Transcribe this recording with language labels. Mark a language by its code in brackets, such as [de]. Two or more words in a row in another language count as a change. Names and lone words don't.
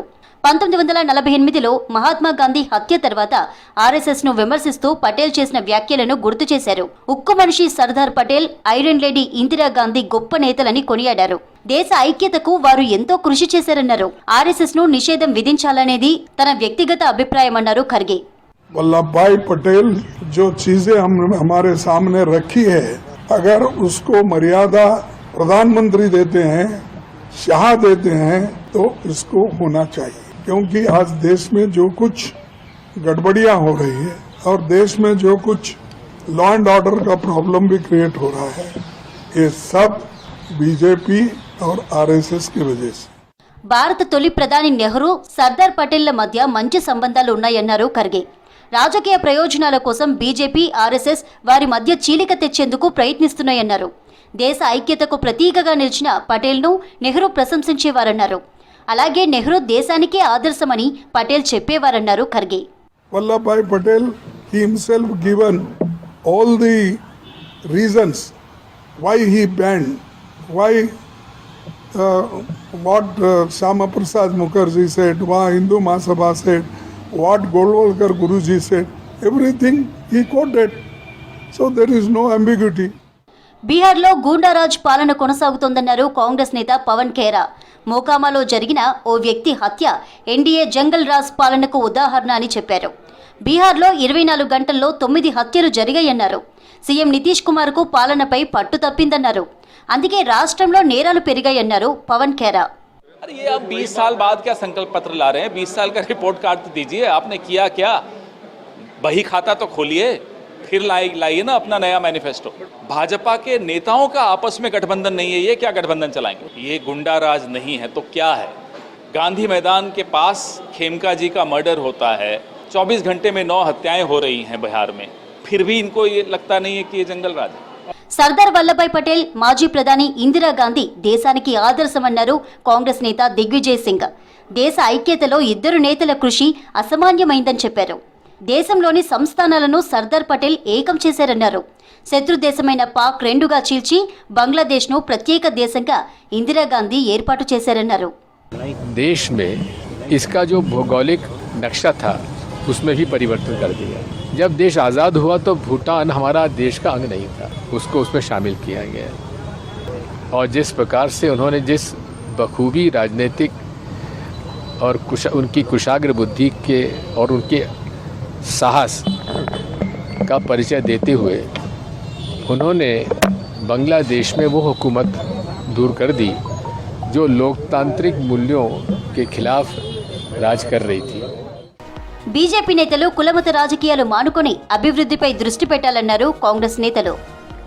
[te] 1948లో మహాత్మా గాంధీ హత్య తర్వాత ఆర్ఎస్ఎస్ ను విమర్శిస్తూ పటేల్ చేసిన వ్యాఖ్యలను గుర్తు చేశారు. ఉక్కు మనిషి సర్దార్ పటేల్, [en] Iron Lady [te] ఇందిరాగాంధీ గొప్ప నేతలని కొనియాడారు. దేశ ఐక్యతకు వారు ఎంతో కృషి చేశారన్నారు. ఆర్ఎస్ఎస్ ను నిషేధం విధించాలనేది తన వ్యక్తిగత అభిప్రాయమన్నారు ఖర్గే. [hi] वल्लभ पटेल जो चीजें हमारे सामने रखी है, अगर उसको मर्यादा प्रधानमंत्री देते हैं, शाह देते हैं, तो इसको होना चाहिए. क्योंकि आज देश में जो कुछ गड़बड़ियां हो रही है और देश में जो कुछ [en] law and order [hi] का प्रॉब्लम भी क्रिएट हो रहा है, ये सब बीजेपी और आरएसएस की वजह से. [te] భారత తొలి ప్రధాని నెహ్రూ, సర్దార్ పటేళ్ల మధ్య మంచి సంబంధాలు ఉన్నాయన్నారు ఖర్గే. రాజకీయ ప్రయోజనాల కోసం బీజేపీ, ఆర్ఎస్ఎస్ వారి మధ్య చీలిక తెచ్చేందుకు ప్రయత్నిస్తున్నాయన్నారు. దేశ ఐక్యతకు ప్రతీకగా నిలిచిన పటేల్ను నెహ్రూ ప్రశంసించేవారన్నారు. అలాగే నెహ్రూ దేశానికే ఆదర్శమని పటేల్ చెప్పేవారన్నారు ఖర్గే. [en] వల్లభాయ్ పటేల్ he himself given all the reasons why he banned, why what Shama Prasad Mukherjee said, what Hindu Mahasabha said, what Golwalkar Guruji said, everything he quoted. So there is no ambiguity. [te] బీహార్లో గూండారాజ్ పాలన కొనసాగుతోందన్నారు కాంగ్రెస్ నేత పవన్ ఖేరా. మోకామాలో జరిగిన ఓ వ్యక్తి హత్య ఎన్డీఏ [hi] जंगल राज [te] పాలనకు ఉదాహరణ అని చెప్పారు. బీహార్లో 24 గంటల్లో 9 హత్యలు జరిగాయన్నారు. సీఎం నితీష్ కుమార్ కు పాలనపై పట్టు తప్పిందన్నారు. అందుకే రాష్ట్రంలో నేరాలు పెరిగాయన్నారు పవన్ ఖేరా. [hi] अरे ये आप 20 साल बाद क्या संकल्प पत्र ला रहे हैं? 20 साल का [en] report card [hi] तो दीजिए, आपने किया क्या? बही खाता तो खोलिए, फिर लाइए ना अपना नया मैनिफेस्टो. भाजपा के नेताओं का आपस में गठबंधन नहीं है, ये क्या गठबंधन चलाएंगे? ये गुंडा राज नहीं है तो क्या है? गांधी मैदान के पास खेमका जी का मर्डर होता है, 24 घंटे में 9 हत्याएं हो रही हैं बिहार में, फिर भी इनको ये लगता नहीं है कि ये जंगल राज है. [te] సర్దార్ వల్లభాయ్ పటేల్, మాజీ ప్రధాని ఇందిరాగాంధీ దేశానికి ఆదర్శమన్నారు కాంగ్రెస్ నేత దిగ్విజయ్ సింగ్. దేశ ఐక్యతలో ఇద్దరు నేతల కృషి అసామాన్యమైందని చెప్పారు. దేశంలోని సంస్థానాలను సర్దార్ పటేల్ ఏకం చేశారన్నారు. శత్రు దేశమైన పాక్ రెండుగా చీల్చి బంగ్లాదేశ్ను ప్రత్యేక దేశంగా ఇందిరాగాంధీ ఏర్పాటు చేశారన్నారు. [hi] देश में इसका जो भौगोलिक नक्शा था उसमें भी परिवर्तन कर दिया. जब देश आज़ाद हुआ तो भूटान हमारा देश का अंग नहीं था, उसको उसमें शामिल किया गया. और जिस प्रकार से उन्होंने जिस बखूबी राजनीतिक और उनकी कुशाग्र बुद्धि के और उनके साहस का परिचय देते हुए उन्होंने बांग्लादेश में वो हुकूमत दूर कर दी जो लोकतांत्रिक मूल्यों के खिलाफ राज कर रही थी. [te] బీజేపీ నేతలు కులమత రాజకీయాలు మానుకొని అభివృద్ధిపై దృష్టి పెట్టాలన్నారు కాంగ్రెస్ నేతలు.